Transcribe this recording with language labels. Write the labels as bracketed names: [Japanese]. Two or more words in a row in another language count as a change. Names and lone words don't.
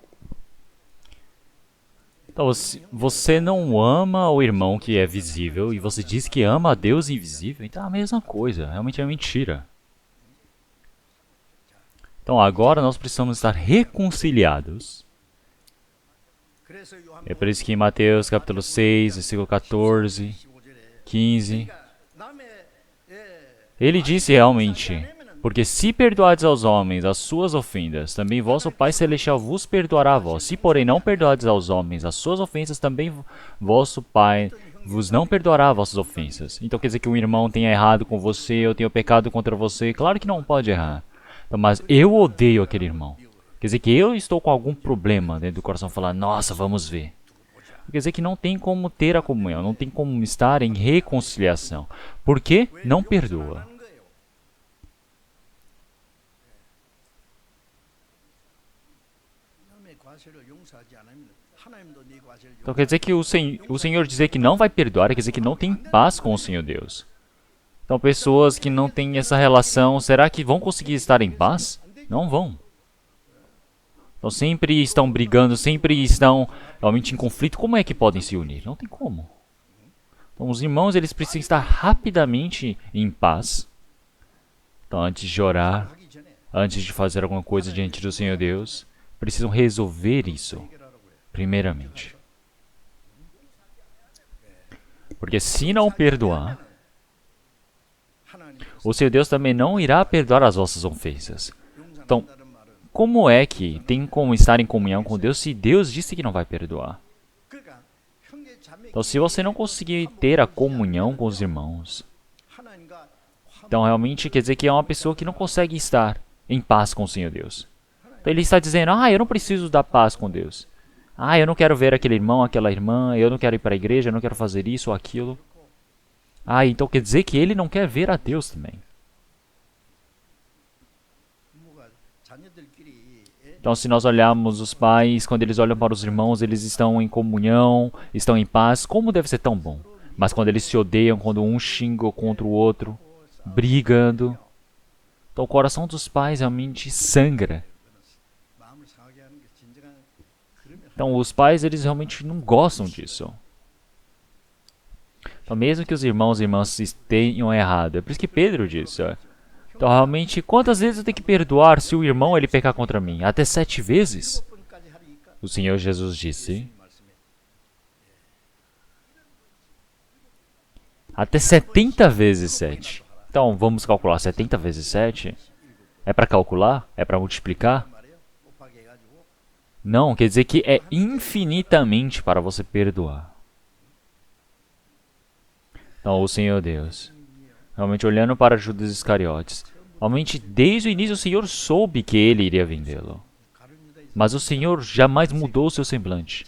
[Portuguese] Então, se você não ama o irmão que é visível e você diz que ama a Deus invisível, então é a mesma coisa, realmente é mentira. Então, agora nós precisamos estar reconciliados. [Korean] 그래서 요한 [Portuguese] É por isso que em Mateus capítulo 6, versículo 14, [Korean] 15절에 15, 남의 [Portuguese] ele disse realmente: porque se perdoardes aos homens as suas ofensas, também vosso Pai Celestial vos perdoará a vós. Se, porém, não perdoardes aos homens as suas ofensas, também vosso Pai vos não perdoará as vossas ofensas. Então quer dizer que um irmão tenha errado com você, eu tenho pecado contra você. Claro que não pode errar. Então, mas eu odeio aquele irmão. Quer dizer que eu estou com algum problema dentro do coração, falar: nossa, vamos ver. Quer dizer que não tem como ter a comunhão, não tem como estar em reconciliação. Por quê? Não perdoa. [Korean] 하는 거예요. 남의 과실을 용서하지 않으면 하나님도 네 과실을 [Portuguese] Então quer dizer que o Senhor dizer que não vai perdoar, quer dizer que não tem paz com o Senhor Deus. Então pessoas que não têm essa relação, será que vão conseguir estar em paz? Não vão. Então sempre estão brigando, sempre estão realmente em conflito. Como é que podem se unir? Não tem como. Então os irmãos eles precisam estar rapidamente em paz. Então antes de orar, [Korean] 하기 전에 [Portuguese] antes de fazer alguma coisa diante do Senhor Deus, precisam resolver isso, primeiramente. Porque se não perdoar, [Korean] 하나님 [Portuguese] o Senhor Deus também não irá perdoar as vossas ofensas. Então, [Korean] 용서한다는 말은 [Portuguese] como é que tem como estar em comunhão com Deus se Deus disse que não vai perdoar? [Korean] 그러니까 형제 자매 [Portuguese] Então, se você não conseguir ter a comunhão com os irmãos, [Korean] 하나님과 [Portuguese] então realmente quer dizer que é uma pessoa que não consegue estar em paz com o Senhor Deus. Então ele está dizendo: eu não preciso da paz com Deus. Eu não quero ver aquele irmão, aquela irmã, eu não quero ir para a igreja, eu não quero fazer isso ou aquilo. Então quer dizer que ele não quer ver a Deus também. [Korean] 부모가 자녀들끼리 [Portuguese] Então, se nós olharmos os pais, quando eles olham para os irmãos, eles estão em comunhão, estão em paz. Como deve ser tão bom? Mas quando eles se odeiam, quando um xinga contra o outro, brigando, então o coração dos pais realmente sangra. [Korean] 마음을 상하게 하는 게 진정한 그러면 [Portuguese] Então, os pais, eles realmente não gostam disso. Então, mesmo que os irmãos e irmãs tenham errado, é por isso que Pedro disse, então, realmente, quantas vezes eu tenho que perdoar se o irmão ele pecar contra mim? Até 7 vezes? [Korean] 7번까지 하니까 [Portuguese] O Senhor Jesus disse, [Korean] 말씀에 [Portuguese] até 70 vezes 7. Então, vamos calcular 70 vezes 7? É para calcular? É para multiplicar? [Korean] 말이에요. 곱하기 해가지고 [Portuguese] Não, quer dizer que é infinitamente para você perdoar. Então, o Senhor Deus, Realmente olhando para Judas Iscariotes. Realmente desde o início o Senhor soube que ele iria vendê-lo. Mas o Senhor jamais mudou seu semblante.